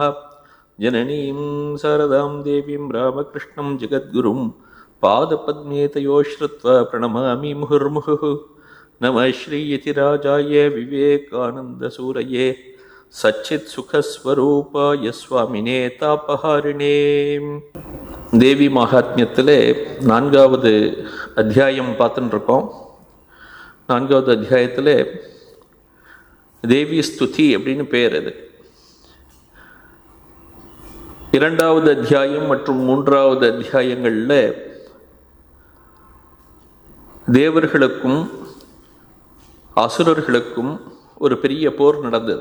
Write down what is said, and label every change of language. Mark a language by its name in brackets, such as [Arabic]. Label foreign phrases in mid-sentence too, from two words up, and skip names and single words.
[Sanskrit] जननीं शारदां देवीं रामकृष्णं जगद्गुरुं पादपद्मे तयोः श्रुत्वा प्रणमामि मुहुर्मुहुः। नमः श्रीयतिराजाय विवेकानन्दसूरये सच्चित्सुखस्वरूपाय स्वामिने तापहारिणे। [Tamil] தேவி மகாத்மியத்தில் 4வது அத்தியாயம் பார்த்துட்டு இருக்கோம். 4வது அத்தியாயத்தில் தேவி ஸ்துதி அப்படின்னு பேர். அது 2வது அத்தியாயம் மற்றும் 3வது அத்தியாயங்களில் தேவர்களுக்கும் அசுரர்களுக்கும் ஒரு பெரிய போர் நடந்தது.